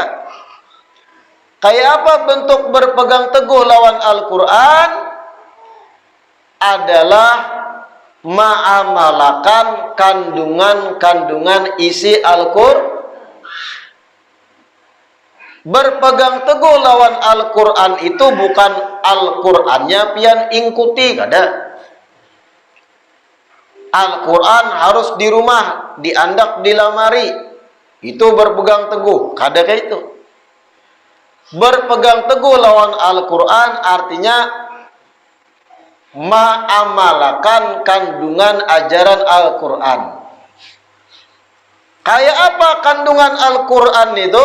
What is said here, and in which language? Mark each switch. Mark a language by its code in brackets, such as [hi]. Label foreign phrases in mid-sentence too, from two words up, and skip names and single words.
[bjn] Kayak apa bentuk berpegang teguh lawan Al-Quran? Adalah ma'amalakan kandungan-kandungan isi Al-Quran. Berpegang teguh lawan Al-Quran itu bukan Al-Qurannya pian ingkuti, kada. Al-Quran harus di rumah, diandak di lamari. Itu berpegang teguh, kada kayak itu. Berpegang teguh lawan Al-Quran artinya ma'amalakan kandungan ajaran Al-Quran. Kayak apa kandungan Al-Quran itu?